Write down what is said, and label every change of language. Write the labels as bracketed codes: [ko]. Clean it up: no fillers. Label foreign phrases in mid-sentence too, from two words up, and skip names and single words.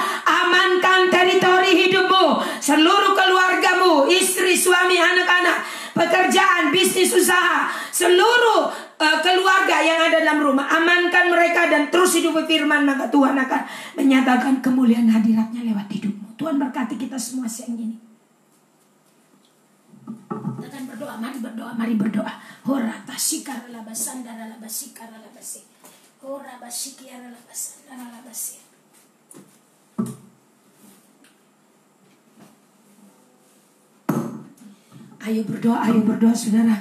[id] Amankan teritori hidupmu, seluruh keluargamu, istri, suami, anak-anak, pekerjaan, bisnis, usaha, seluruh keluarga yang ada dalam rumah. Amankan mereka dan terus hidup firman, maka Tuhan akan menyatakan kemuliaan hadiratnya lewat hidupmu. Tuhan berkati kita semua siang ini. Kita akan berdoa, mari berdoa. Hora tasikara labasandara labasikara labasi. Hora basikiara labasandara labasi. Ayo berdoa saudara.